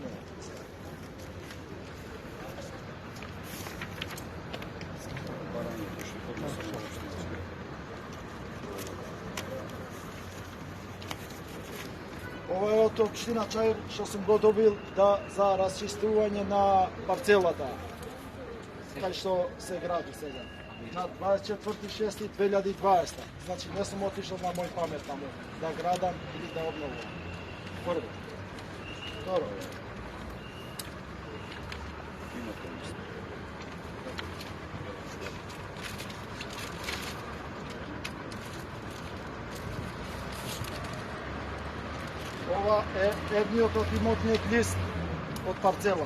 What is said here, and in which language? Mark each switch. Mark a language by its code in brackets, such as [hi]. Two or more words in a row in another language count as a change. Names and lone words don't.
[mk] Ова е од општина Чаир што сам го добил да за расчистување на парцелата, кај што се гради сега. Na 24.6.2020. [sr] Znači ne sam otišao na moj pamet tamo da gradam ili da obnovim. [mk] Prvo. Vtoro. Ова е едниот од имотниот лист од парцела.